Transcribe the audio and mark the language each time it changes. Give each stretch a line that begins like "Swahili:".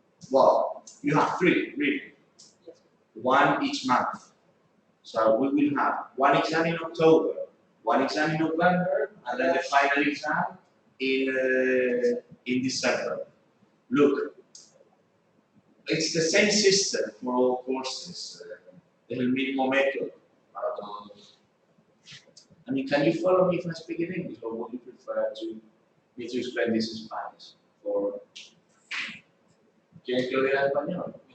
English: Well, you have 3, really. 1 each month. So we will have 1 exam in October, 1 exam in November, and then the final exam in December. Look, it's the same system for all courses.
Spanish: Es el mismo método para todos.
English: I mean, can you follow me if I speak in English, or would you prefer me to explain this in Spanish?
Spanish: Or ¿quieres que lo diga en español?